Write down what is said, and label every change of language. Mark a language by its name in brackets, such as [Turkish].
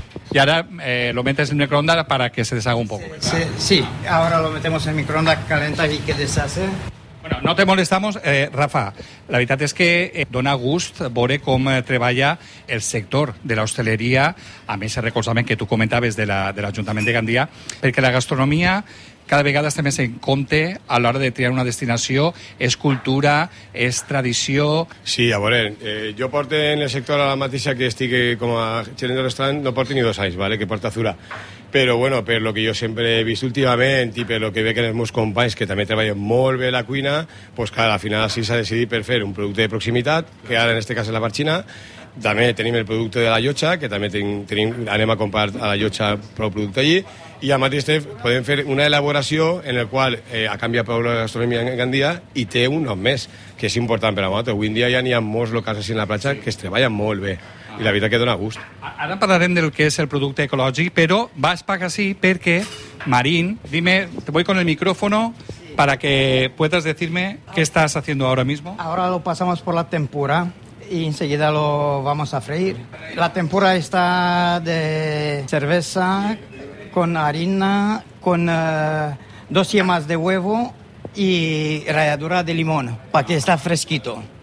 [Spanish] Y ahora lo metes en el microondas para que se deshaga un poco. Sí, ahora lo metemos en el microondas, calenta y que deshace... Bueno, no te molestamos, Rafa. [Catalan] La veritat és que dona gust veure com treballa el sector de l'hostaleria, a més el recolzament que tu comentaves de l'Ajuntament de Gandia, perquè la gastronomia cada vegada està més en compte a l'hora de triar una destinació. És cultura, és tradició... Sí, a veure, jo porto en el sector a la mateixa que estic com a gerent de restaurant, no porto ni dos anys, ¿vale?, que porto Azura. Però, bueno, per lo que jo sempre he vist últimament i per lo que veig en els meus companys, que també treballen molt bé la cuina, pues, clar, al final sí s'ha decidit per fer un producte de proximitat, que ara en este cas és la barxina. També tenim el producte de la llotja, que també anem a comprar a la llotja el producte allí. I al mateix temps podem fer una elaboració en la qual ha canviat la gastronomia en Gandia i té un nom més, que és important per a nosaltres. Avui en dia ja n'hi ha molts locals així en la platja que es treballen molt bé. I la veritat que dona gust. Ara parlarem del que és el producte ecològic, però vas pagar sí perquè, Marín, [Spanish] dime, te voy con el micrófono sí. Para que puedas decirme qué estás haciendo ahora mismo. Ahora lo pasamos por la tempura y enseguida lo vamos a freír. La tempura está de cerveza con harina, con dos yemas de huevo y ralladura de limón, para que esté fresquito.